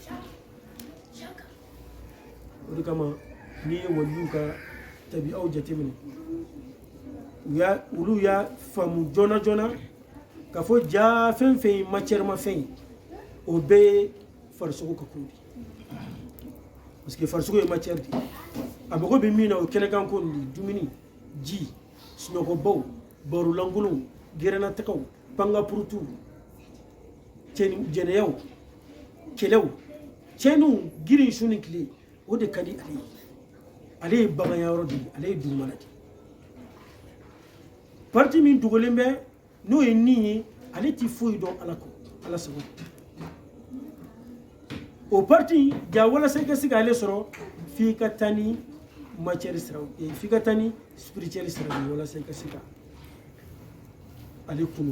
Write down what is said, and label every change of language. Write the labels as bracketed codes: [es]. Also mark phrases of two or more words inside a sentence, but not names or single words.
[bm] o de kama n'i ye waliyu ka tabi'aw jateminɛ olu y'a faamu joona joona ka fɔ jaa fɛn fɛn ye matière ma fɛn ye o bɛɛ ye farisogo ka ko de parce que farisogo ye matière de a mago bɛ min na o kɛnɛkan ko nin dumuni ji sunɔgɔbaw barolankolonw gɛrɛnnatagaw pangapurutuw jɛnɛyaw kɛlɛw cɛnniw girin su ni tile o de ka di ale ye baganyayɔrɔ de ye ale ye dugumala de parti min dogolen bɛ n'o ye nin ye ale ti foyi dɔn ala sago o parti ja walasa i ka se k'ale sɔrɔ f'i ka taa ni matière siraw f'i ka taa ni spirituel siraw ye walasa i ka se ka ale kunu